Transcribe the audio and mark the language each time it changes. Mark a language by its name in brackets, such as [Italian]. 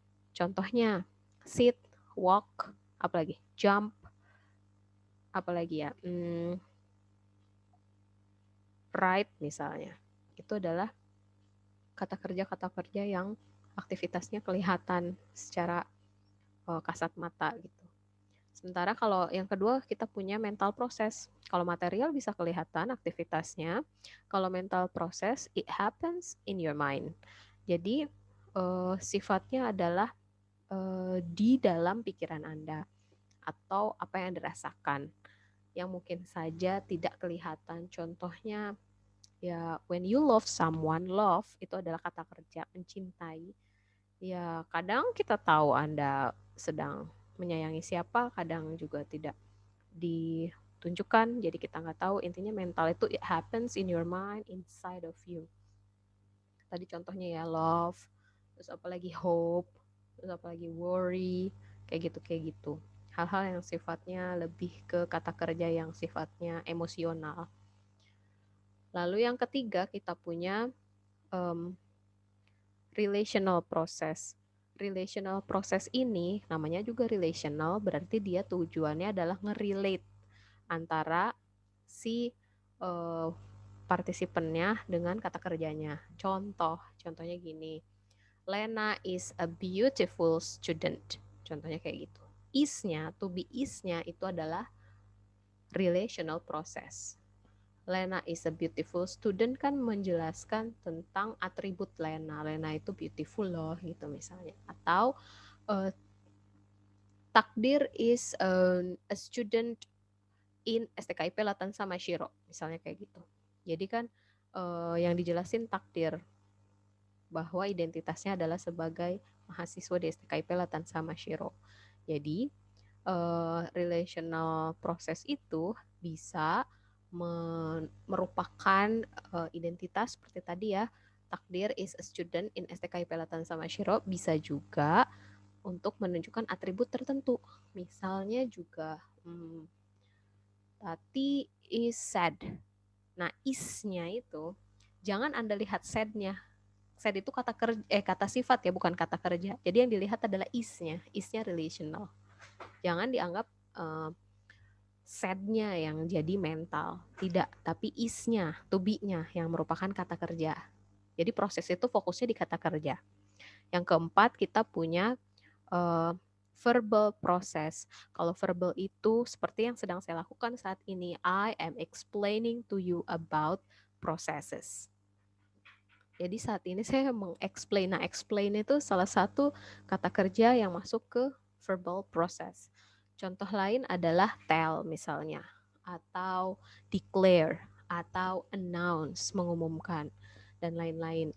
[Indonesian] Contohnya sit, walk, apalagi jump, apalagi ya, ride misalnya. Itu adalah kata kerja yang aktivitasnya kelihatan secara kasat mata gitu. Sementara kalau yang kedua kita punya mental proses. Kalau material bisa kelihatan aktivitasnya. Kalau mental proses, [English] it happens in your mind. [Indonesian] Jadi sifatnya adalah di dalam pikiran Anda atau apa yang dirasakan, yang mungkin saja tidak kelihatan. Contohnya ya, [English] when you love someone, [Indonesian] love itu adalah kata kerja mencintai. Ya, kadang kita tahu Anda sedang menyayangi siapa, kadang juga tidak. Di tunjukkan, jadi kita nggak tahu. Intinya mental itu [English] it happens in your mind, inside of you. [Indonesian] Tadi contohnya ya love, terus apalagi hope, terus apalagi worry, kayak gitu. Hal-hal yang sifatnya lebih ke kata kerja yang sifatnya emosional. Lalu yang ketiga kita punya relational process. Relational process ini namanya juga relational, berarti dia tujuannya adalah nge-relate antara si partisipannya dengan kata kerjanya. Contohnya gini. [English] Lena is a beautiful student. [Indonesian] Contohnya kayak gitu. Is-nya, to be is-nya itu adalah relational process. [English] Lena is a beautiful student [Indonesian] kan menjelaskan tentang atribut Lena. Lena itu beautiful loh gitu misalnya. [English] Atau Takdir is a student in STKIP Latan sama Shiro. [Indonesian] Misalnya kayak gitu. Jadi kan yang dijelasin Takdir bahwa identitasnya adalah sebagai mahasiswa di STKIP Latan sama Shiro. Jadi relational process itu bisa merupakan identitas seperti tadi ya. [English] Takdir is a student in STKIP Latan sama Shiro, [Indonesian] bisa juga untuk menunjukkan atribut tertentu. Misalnya juga [English] Tati is sad. [Indonesian] Nah, is-nya itu jangan Anda lihat sad-nya. Sad itu kata sifat ya, bukan kata kerja. Jadi yang dilihat adalah is-nya. Is-nya relational. Jangan dianggap sad-nya yang jadi mental. Tidak, tapi is-nya, to be-nya yang merupakan kata kerja. Jadi proses itu fokusnya di kata kerja. Yang keempat, kita punya verbal process. Kalau verbal itu seperti yang sedang saya lakukan saat ini. [English] I am explaining to you about processes. [Indonesian] Jadi saat ini saya meng-explain. Nah, explain itu salah satu kata kerja yang masuk ke verbal process. Contoh lain adalah tell misalnya, atau declare, atau announce, mengumumkan, dan lain-lain.